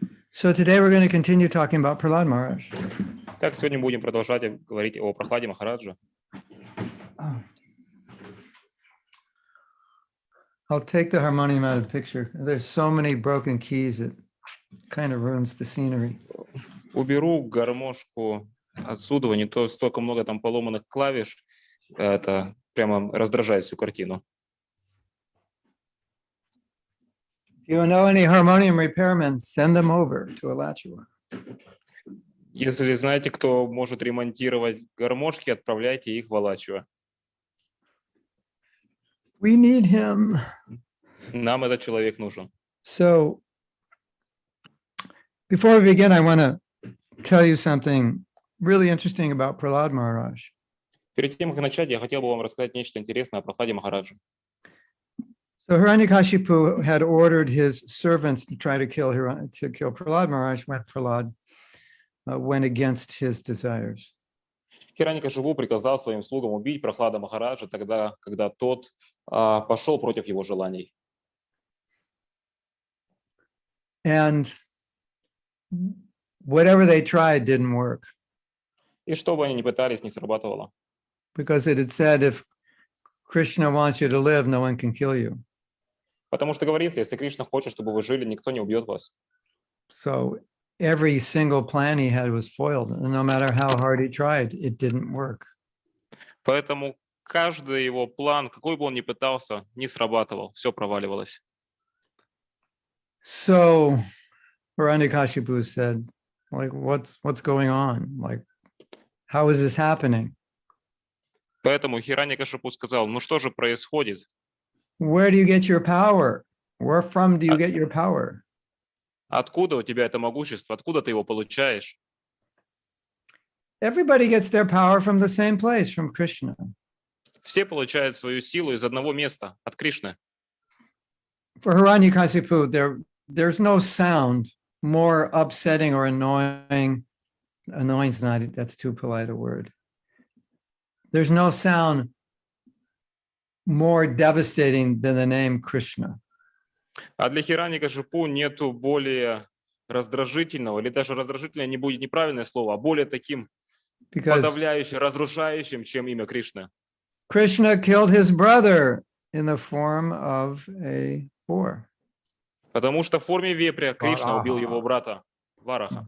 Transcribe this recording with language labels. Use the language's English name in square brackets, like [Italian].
[English] So today we're going to continue talking about Prahlad Maharaj. [Russian] Так, сегодня будем продолжать говорить о Прохладе Махараджа. [English] I'll take the harmonium out of the picture. There's so many broken keys, it kind of ruins the scenery. [Russian] Уберу гармошку отсюда, не то столько много там поломанных клавиш, это прямо раздражает всю картину. [English] If you know any harmonium repairmen, send them over to Alachua. [Russian] Если знаете, кто может ремонтировать гармошки, отправляйте их в Алачево. [English] We need him. [Russian] Нам этот человек нужен. [English] So before we begin, I want to tell you something really interesting about Prahlad Maharaj. [Russian] Перед тем, как начать, я хотел бы вам рассказать нечто интересное о Прохладе Махараджи. [English] So Hiranyakashipu had ordered his servants to try to kill Prahlad Maharaj when Prahlad went against his desires. [Russian] Хираникашипу приказал своим слугам убить Прохлада Махараджа тогда, когда тот пошел против его желаний. [English] And whatever they tried didn't work. [Russian] И что бы они ни пытались, не срабатывало. [English] Because it had said, if Krishna wants you to live, no one can kill you. [Russian] Потому что говорится, если Кришна хочет, чтобы вы жили, никто не убьет вас. [English] So every single plan he had was foiled. And no matter how hard he tried, it didn't work. [Russian] Поэтому каждый его план, какой бы он ни пытался, не срабатывал, все проваливалось. [English] So Hiranyakashipu said, like, what's going on? Like, how is this happening? [Russian] Поэтому Хираникашипу сказал, ну что же происходит? [English] Where do you get your power? Where from do you get your power? [Russian] Откуда у тебя это могущество? Откуда ты его получаешь? [English] Everybody gets their power from the same place, from Krishna. [Russian] Все получают свою силу из одного места, от Кришны. [English] For Hiranyakashipu, there's no sound more upsetting or annoying. Annoying's not, that's too polite a word. There's no sound more devastating than the name Krishna. [Russian] А для Хираникашипу нету более раздражительного, или даже раздражительное не будет неправильное слово, а более таким подавляющим, разрушающим, чем имя Кришны. [English] Krishna killed his brother in the form of a boar. [Russian] Потому что в форме вепря Кришна убил его брата Вараха.